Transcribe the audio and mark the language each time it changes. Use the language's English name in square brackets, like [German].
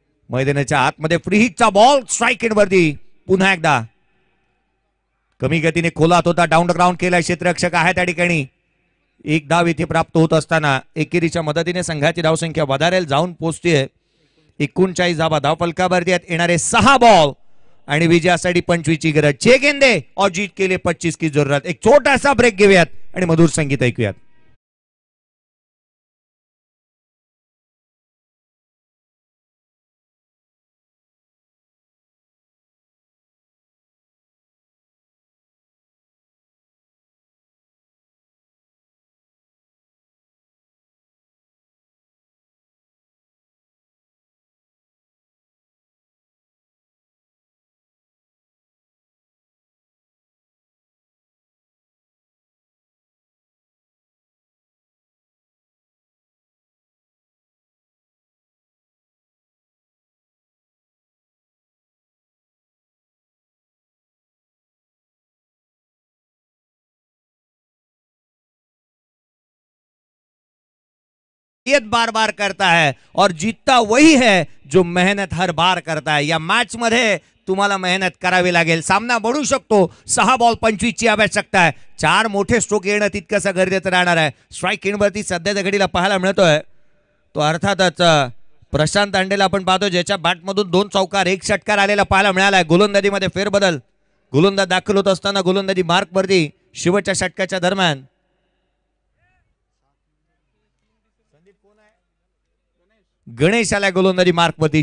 [Marathi] मैदानाच्या आतमध्ये free हिटचा ball strike एंडवरती पुन्हा एकदा कमी गतीने खोलात होता, डाऊन ग्राउंड केला, क्षेत्ररक्षक आहे त्या ठिकाणी. एक धाव इथे प्राप्त होत असताना एकेरीच्या मदतीने संघाची धावसंख्या वधारेल जाऊन पोहोचते 39 धावा धावफलकावरती येणारे 6 बॉल आणि विजयासाठी 25 ची गरज. [Hindi] 6 गेंदे और जीत के लिए 25 की जरूरत. [Marathi] एक छोटासा ब्रेक घेऊयात आणि मधुर संगीत ऐकूयात. [Hindi] बार बार करता है और जीतता वही है जो मेहनत हर बार करता है. [Marathi] या मॅच मध्ये तुम्हाला मेहनत करावी लागेल. सामना बनू शकतो. 6 बॉल 25 ची आवश्यकता आहे. 4 मोठे स्ट्रोक येणं तितकंसं गरजेचं राहणार आहे. स्ट्राईक एंडवरती सध्याच्या घडीला पाहायला मिळतोय तो अर्थातच प्रशांत अंडेला आपण पाहतो ज्याच्या बॅटमधून 2 चौकार 1 षटकार आलेला पाहायला मिळालाय. गोलंदाजीमध्ये फेरबदल. गोलंदाज दाखल होत असताना गोलंदाजी मार्कवरती शेवटच्या षटकाच्या दरम्यान गणेश आलाय गोलंदाजी मार्कवरती.